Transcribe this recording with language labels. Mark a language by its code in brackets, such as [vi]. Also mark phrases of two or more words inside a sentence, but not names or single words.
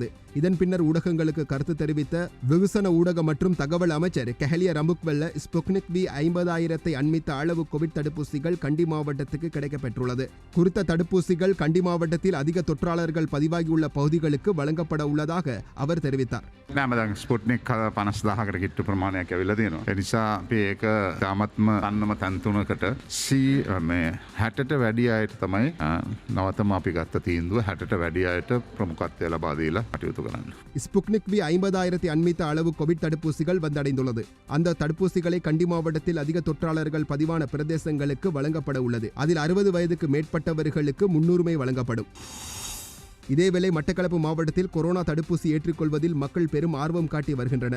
[ta] இதன் பின்னர் ஊடகங்களுக்கு கருத்து தெரிவித்த வெகுசன ஊடக மற்றும் தகவல் அமைச்சர் கெஹலிய ரம்புக்வெல்ல, ஸ்புட்னிக் V 50,000 அண்மித்த அளவு கோவிட் தடுப்பூசிகள் கண்டி மாவட்டத்துக்கு கிடைக்கப்பெற்றுள்ளது. குறித்த தடுப்பூசிகள் கண்டி மாவட்டத்தில் அதிக தொற்றாளர்கள் பதிவாகியுள்ள பகுதிகளுக்கு வழங்கப்பட உள்ளதாக அவர் தெரிவித்தார். [si] ස්පුට්නික් 50,000කට කිට්ටු ප්‍රමාණයක් ඇවිල්ලා තියෙනවා. ඒ නිසා අපි ඒක තාමත්ම අන්නම තන්තුනකට 60ට වැඩි අයට තමයි නවතම අපි ගත්ත තීන්දුව 60ට වැඩි අයට ප්‍රමුඛත්වය ලබා දීලා කටයුතු කරන්න. [ta] ஸ்புட்னிக் V 50,000 அண்மித்த அளவு கோவிட் தடுப்பூசிகள் வந்தடைந்துள்ளது. அந்த தடுப்பூசிகளை கண்டி மாவட்டத்தில் அதிக தொற்றாளர்கள் பதிவான பிரதேசங்களுக்கு வழங்கப்பட உள்ளது. அதில் 60 வயதுக்கு மேற்பட்டவர்களுக்கு முன்னுரிமை வழங்கப்படும். இதேவேளை மட்டக்களப்பு மாவட்டத்தில் கொரோனா தடுப்பூசி ஏற்றுக்கொள்வதில் மக்கள் பெரும் ஆர்வம் காட்டி வருகின்றனர்.